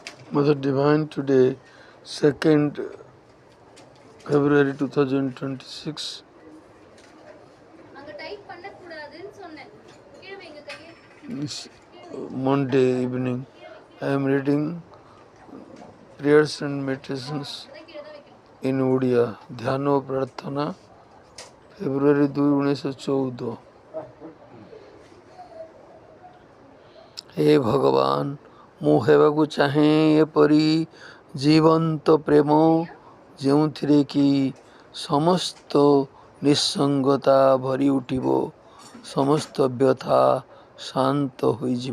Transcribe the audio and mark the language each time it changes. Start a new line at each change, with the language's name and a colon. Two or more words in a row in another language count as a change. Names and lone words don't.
English: Mother Divine, today, 2nd February 2026, is Monday evening. I am reading prayers and meditations in Odia.
Odia: ଧ୍ୟାନ ଓ ପ୍ରାର୍ଥନା ଫେବୃଆରୀ 2, 1914। ହେ ଭଗବାନ, ମୁଁ ହେବାକୁ ଚାହେଁ ଏପରି ଜୀବନ୍ତ ପ୍ରେମ ଯେଉଁଥିରେ କି ସମସ୍ତ ନିଃସଙ୍ଗତା ଭରି ଉଠିବ, ସମସ୍ତ ବ୍ୟଥା ଶାନ୍ତ ହୋଇଯିବ।